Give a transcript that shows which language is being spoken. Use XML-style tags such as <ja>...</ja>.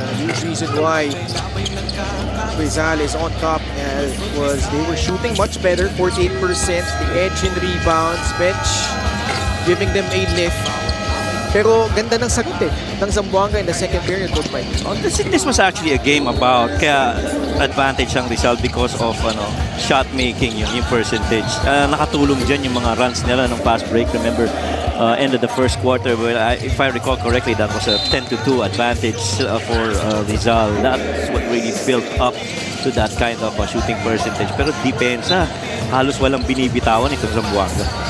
<en>Huge reason why Rizal is on top was they were shooting much better, 48%, the edge in rebounds, bench giving them a lift.</en> <tl>Pero ganda ng sagot ng Zamboanga in the second period, Coach Mike.</tl> <en>Oh, this was actually a game about kaya advantage ang Rizal because of shot making, yung percentage.</en> <tl>Nakatulong dyan yung mga runs nila ng fast break.</tl> <en>Remember, end of the first quarter, where if I recall correctly, that was a 10-2 advantage for Rizal. That's what really built up to that kind of shooting percentage.</en> <tl>Pero depensa, halos walang binibitawan itong Zamboanga.</tl>